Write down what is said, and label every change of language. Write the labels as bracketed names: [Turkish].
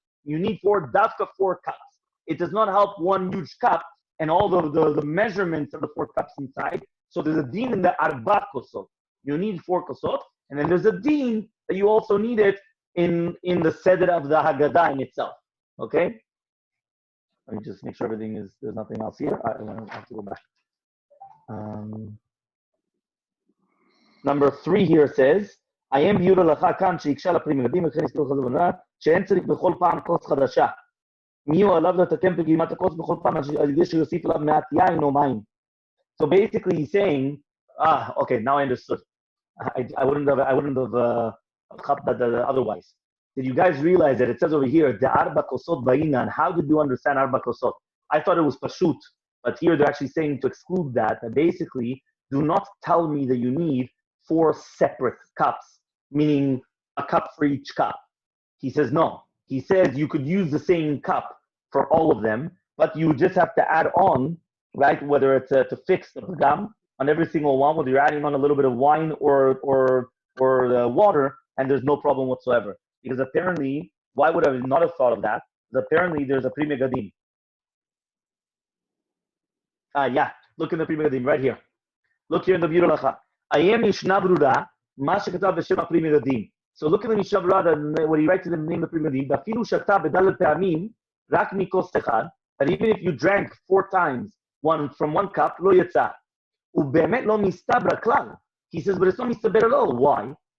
[English] You need 4 cups. It does not help one huge cup and all the measurements of the 4 cups inside. So there's a din in the arba kosot. You need 4 kosot, and then there's a din that you also need it in the seder of the haggadah in itself. Okay? Let me just make sure there's nothing else here. I have to go back. Number 3 here says, I am Berurah [Hebrew] לך כאן שיקשה לפרי מגדים וכן יסתור חזו בנראה שאין צריך בכל פעם כוס חדשה. מי הוא עליו לתקן פגימת הכוס בכל פעם על ידי שיוסיף עליו מעט יין או מים. [English] So basically he's saying, okay, now I understood. I wouldn't have cut that otherwise. Did you guys realize that it says over here, the arba kosot ba'inan? How did you understand arba kosot? I thought it was pashut, but here they're actually saying to exclude that basically, do not tell me that you need 4 separate cups, meaning a cup for each cup. He says no. He says you could use the same cup for all of them, but you just have to add on, right? Whether it's to fix the pagam on every single one, whether you're adding on a little bit of wine or water, and there's no problem whatsoever. Because apparently, why would I not have thought of that? Because apparently there's a pri megadim. Yeah, look in the pri megadim right here. Look here in the Berurah לך. I am Mishnah Berurah, [Hebrew] מה שכתב בשם הפרי מגדים. [English] So look at the Mishnah Berurah, when he writes in the name of the pri megadim, [Hebrew] ואפילו שתה בד' פעמים, רק מכוס אחד, [English] that even if you drank 4 times from one cup, [Hebrew] לא יצא. ובאמת לא מסתבר כלל. [English] He says, but it's not מסתבר at all. Why?